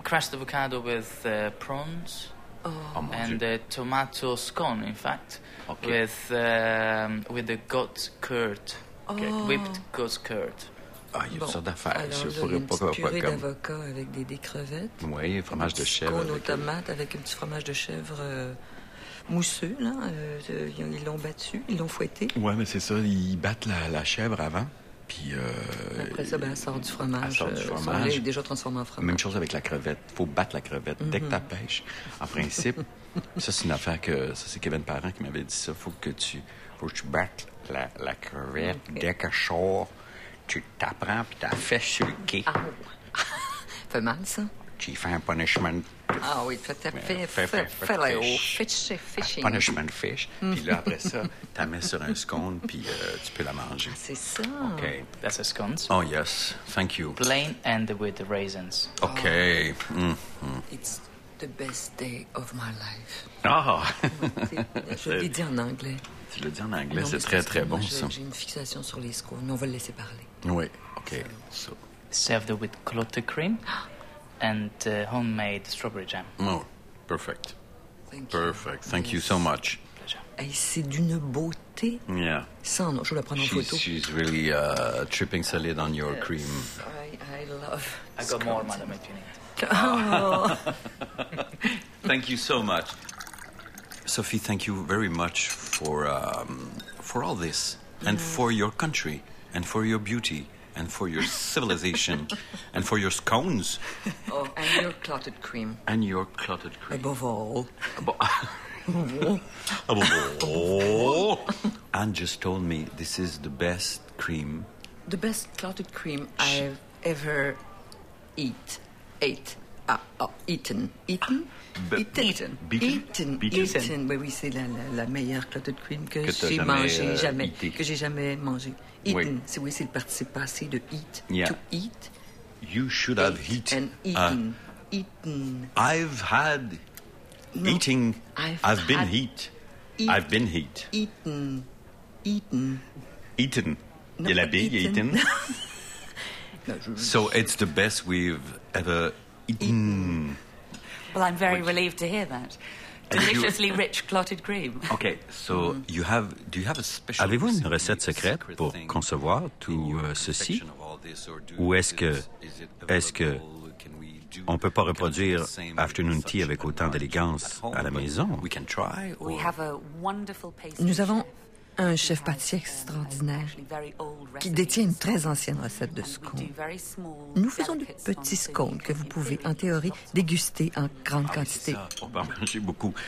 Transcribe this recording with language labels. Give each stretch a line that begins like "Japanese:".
English: Crushed avocado with prawns tomato scone, in fact, okay. with the goat's curd, whipped goat's curd.
French: Ah, il y a toutes sortes d'affaires. Alors, sûr, là, pour, il y a une purée d'avocat avec des crevettes. Oui, un fromage de chèvre. Scone aux tomates avec un petit fromage de chèvre mousseux, là. Ils l'ont battu, ils l'ont fouetté. Oui, mais c'est ça, ils battent la chèvre avant. Puis après ça, ben, elle sort du fromage. Elle sort du fromage. Elle est déjà transformée en fromage. Même chose avec la crevette. Il faut battre la crevette dès que tu pêches. En principe, ça, c'est une affaire que... Ça, c'est Kevin Parent qui m'avait dit ça. Faut que tu battes la crevette dès que je sors. Tu t'apprends, puis t'as fait suquer. Ah! Fait mal, ça? Tu fais un punishment. Ah oui, fishing.
English: Punishment fish.
French: Puis là, après ça, tu la mets sur un scone, puis tu peux la manger. Ah, c'est ça. OK.
English: That's a scone. Oh, yes. Thank you. Plain and with the raisins. OK. Oh. It's the best day of my life. Ah! Oh.
French: Je l'ai dit en anglais. Tu l'as dit en anglais, non, c'est très, très bon, ça. J'ai une fixation sur les scones, mais on va le laisser parler. Oui. OK. So.
English: Served with clotted cream. And homemade strawberry jam. Oh, perfect. Perfect. Thank you so much. Pleasure.
French: Hey, c'est d'une beauté.
English: Yeah.
French: Sans, non, je vais la prendre en photo.
English: She's really tripping solid on your cream. I love. I got more, madam, if you need. Oh. Thank you so much, Sophie. Thank you very much for all this and for your country and for your beauty. And for your civilization, and for your scones. Oh, and your clotted cream. And your clotted cream. Above all. Above all. Anne just told me this is the best cream. The best clotted cream I've ever eaten.
French: Oui, oui, c'est la meilleure clotted cream que j'ai jamais mangée. Eaten. Oui. Oui, c'est le participe passé de eat.
English: Yeah. To eat. You should have eaten. And eaten. Eaten. I've had eating. I've been heat. I've been heat. Eaten. Eaten.
French: Eaten. Il y a la bille, il y a eaten.
English: So it's the best we've ever eaten. Well, I'm very relieved to hear that. Deliciously rich clotted cream. Okay, so you have. Do you have a special?
French: Avez-vous une recette secrète pour concevoir tout ceci? Ou est-ce que on peut pas reproduire afternoon tea avec autant d'élégance à la maison?
English: We have a wonderful pastry.
French: Nous avons un chef pâtissier extraordinaire qui détient une très ancienne recette de scones. Nous faisons de petits scones que vous pouvez, en théorie, déguster en grande quantité. On peut en manger beaucoup.